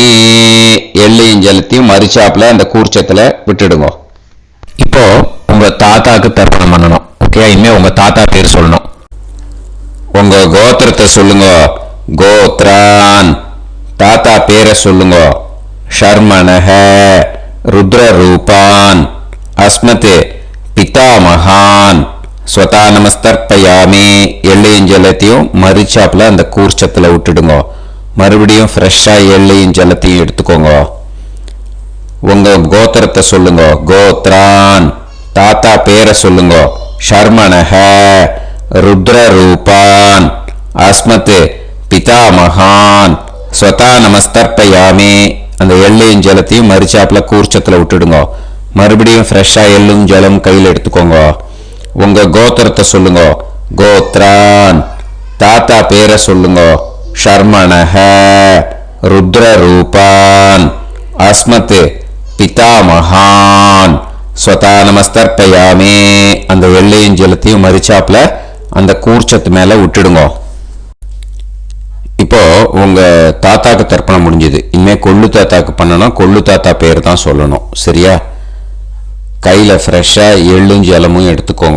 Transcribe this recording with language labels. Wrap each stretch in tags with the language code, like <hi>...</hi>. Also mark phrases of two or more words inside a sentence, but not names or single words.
<ta>எள்ளையும் ஜலத்தையும் மறுச்சாப்புல அந்த கூர்ச்சத்துல விட்டுடுங்க. இப்போ உங்க தாத்தாக்கு தர்ப்பணம் பண்ணணும். ஓகே, இனிமே உங்க தாத்தா பேர் சொல்லணும். உங்க கோத்திரத்தை சொல்லுங்க. கோத்ரான் தாத்தா பேரை சொல்லுங்க.</ta> <sa>शर्मणः रुद्र रूपान् अस्मत् पितामहान् स्वधा नमस्तर्पयामि.</sa> <ta>எள்ளையும் ஜலத்தையும் மறுச்சாப்புல அந்த கூர்ச்சத்துல விட்டுடுங்க. மறுபடியும் ஃப்ரெஷ்ஷா எள்ளையும் ஜலத்தையும் எடுத்துக்கோங்க. உங்க கோத்திரத்தை சொல்லுங்க. கோத்ரான் தாத்தா பேரை சொல்லுங்க.</ta> <sa>शर्मणः रुद्र रूपान् अस्मत् पितामहान् स्वधा नमस्तर्पयामि.</sa> <ta>அந்த எள்ளையும் ஜலத்தையும் மறுச்சாப்புல கூர்ச்சத்துல விட்டுடுங்க. மறுபடியும் ஃப்ரெஷ்ஷா எள்ளும் ஜலம் கையில் எடுத்துக்கோங்க. உங்க கோத்திரத்தை சொல்லுங்க. கோத்ரான் தாத்தா பேரை சொல்லுங்க.</ta> <sa>शर्मणः रुद्र रूपान् अस्मत् पितामहान् स्वधा नमस्तर्पयामि.</sa> <ta>அந்த எள்ளையும் ஜலத்தையும் மறுச்சாப்புல அந்த கூர்ச்சத்து மேல விட்டுடுங்க. இப்போ உங்க தாத்தாக்கு தர்ப்பணம் முடிஞ்சது. இனிமே கொள்ளு தாத்தாக்கு பண்ணணும். கொள்ளு தாத்தா பேர் தான் சொல்லணும். சரியா? கையில ஃப்ரெஷ்ஷா எள்ளும் ஜலமும் எடுத்துக்கோங்க.</ta>